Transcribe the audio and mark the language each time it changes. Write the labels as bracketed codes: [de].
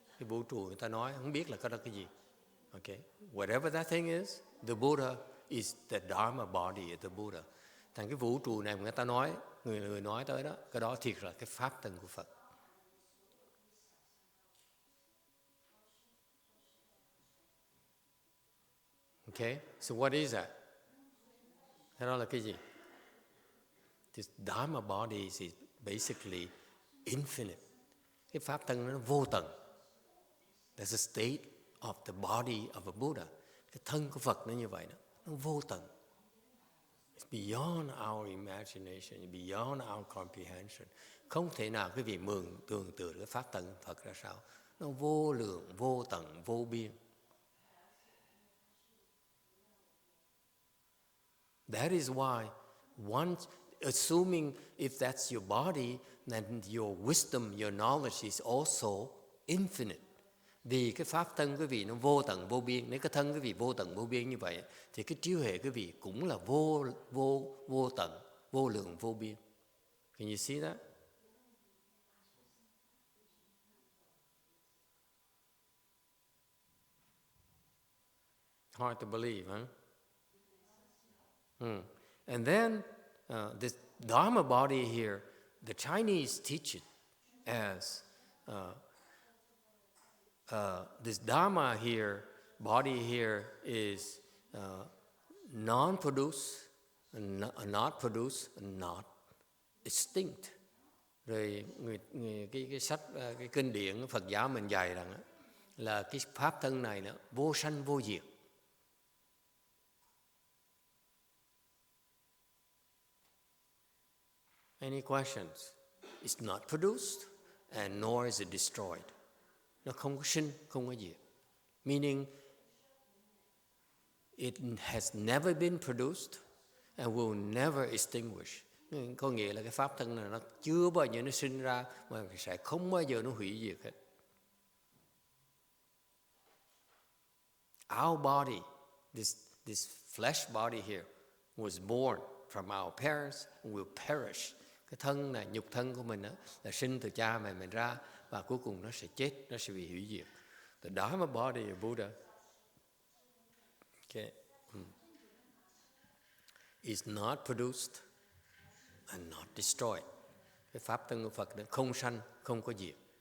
[vi] Cái vũ trụ người ta nói không biết là cái đó cái gì. [en] Okay? Whatever that thing is, the Buddha is the Dharma body of the Buddha. [vi] Thành cái vũ trụ này mà người ta nói, người nói tới đó, cái đó thiệt là cái pháp thân của Phật. [en] Okay? So what is that? [vi] Cái đó là cái gì? [en] This Dharma body is basically infinite. [vi] Cái pháp thân nó vô tận. [en] That's a state of the body of a Buddha. [vi] Cái thân của Phật nó như vậy đó. Nó vô tận. [en] It's beyond our imagination, beyond our comprehension. [vi] Không thể nào quý vị mường tưởng tượng cái pháp thân Phật ra sao. Nó vô lượng, vô tận, vô biên. [en] That is why assuming if that's your body, then your wisdom, your knowledge is also infinite. [vi] Vì cái pháp thân quý vị nó vô tận vô biên. Nếu cái thân quý vị vô tận vô biên như vậy thì cái trí huệ quý vị cũng là vô tận, vô lượng vô biên. [en] Can you see that? Hard to believe, huh? And then Dharma body here, the Chinese teach it as this Dharma here, body here is non-produce, not produce, not extinct. [vi] Rồi cái sách, cái kinh điển Phật giáo mình dạy rằng là cái pháp thân này nó vô sanh vô diệt. [en] Any questions? It's not produced and nor is it destroyed. [vi] Nó không có sinh, không có diệt. [en] Meaning it has never been produced and will never extinguish. [vi] Có nghĩa là cái pháp thân này nó chưa bao giờ nó sinh ra mà sẽ không bao giờ nó hủy diệt hết. [en] Our body, this flesh body here, was born from our parents and will perish. [vi] Cái thân này, nhục thân của mình đó, là sinh từ cha mẹ mình ra và cuối cùng nó sẽ chết, nó sẽ bị hủy diệt. [en] The Dharma body of Buddha, okay, is not produced and not destroyed. [vi] Cái pháp thân của Phật nó không sanh, không có diệt.